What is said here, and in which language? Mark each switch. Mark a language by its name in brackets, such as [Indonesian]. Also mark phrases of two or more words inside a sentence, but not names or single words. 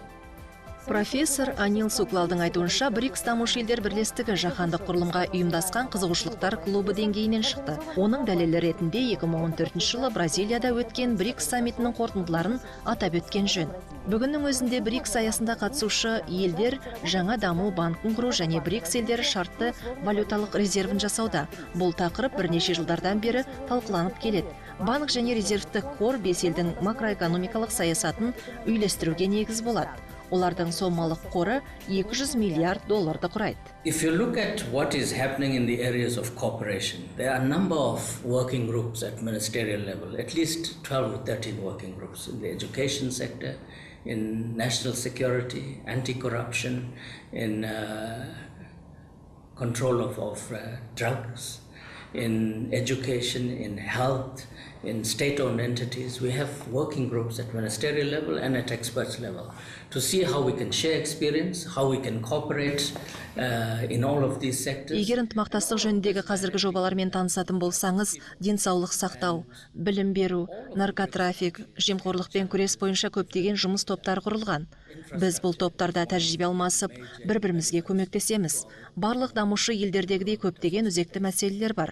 [Kazakh] Профессор Анил Суклалдың айтуынша, БРИКС дамушы елдер бірлестігі жаһандық құрылымға ұйымдасқан қызығушылықтар клубы деңгейінен шықты. Оның дәлелі ретінде 2014 жылы Бразилияда өткен БРИКС саммитінің қорытындыларын атап өткен жөн. Бүгіннің өзінде БРИКС аясында қатысушы елдер жаңа даму банкін құру және БРИКС елдері шартты валюталық резервін жасауда. Бұл тақырып бірнеше жылдардан бері талқыланып келеді. Банк және резервтік қор 5 елдің макроэкономикалық саясатын үйлестіруге негіз болады. Олардың сомалық қоры $200 миллиард құрайды. [English] If you look at what is happening in the areas of cooperation, there are a number of working groups at ministerial level, at least 12 or 13 working groups in the education sector, in national security, anti-corruption, in control of drugs, in education, in health, in state-owned entities. We have working groups at ministerial level and at experts level to see how we can share experience, how we can cooperate in all of these sectors. [Kazakh] Егер ынтымақтастық жөніндегі қазіргі жобалармен танысатын болсаңыз, денсаулық сақтау, білім беру, наркотрафик, жемқорлықпен күрес бойынша көптеген жұмыс топтары құрылған. Біз бұл топтарда тәжірибе алмасып, бір-бірімізге көмектесеміз. Барлық дамушы елдердегідей көптеген өзекті мәселелер бар.